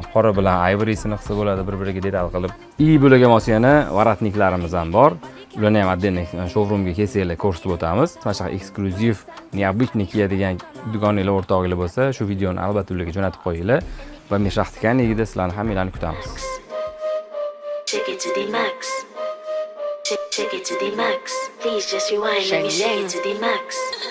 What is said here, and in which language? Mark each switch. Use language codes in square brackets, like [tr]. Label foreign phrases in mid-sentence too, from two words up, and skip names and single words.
[uz] Qora bilan ivorysini qilsa bo'ladi, bir-biriga detal qilib. Bularga mos yana varatniklarimiz ham bor. Ularni ham отдельно showroomga kelsanglar ko'rsatib o'tamiz. Mana eksklyuziv, необычный kiyadigan do'konlar o'rtog'inglar bo'lsa, shu videoni albatta ularga jo'natib qo'yinglar. Va meshaqtikanligida sizlarni hammanglarni kutamiz. [en] Shake it to the max. Shake it to the max. Please just rewind. Let me shake it to the max.